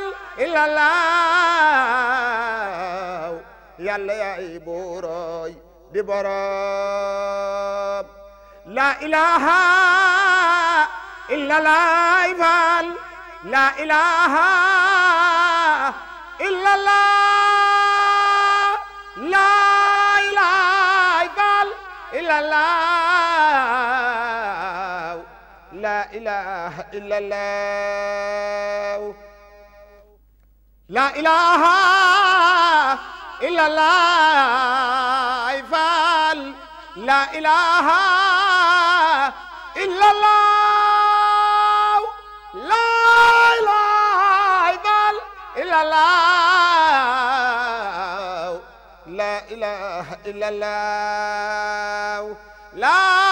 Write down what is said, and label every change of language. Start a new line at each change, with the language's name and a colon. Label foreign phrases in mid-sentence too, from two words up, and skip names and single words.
Arabic: illallah
Wolof: yàlla yaay boroy di borom
Arabic: لا إله إلا الله لا إله إلا الله إلا الله لا إله إلا الله لا إله إلا الله فال لا إله إلا الله لا إله فال إلا الله لا إله إلا الله لا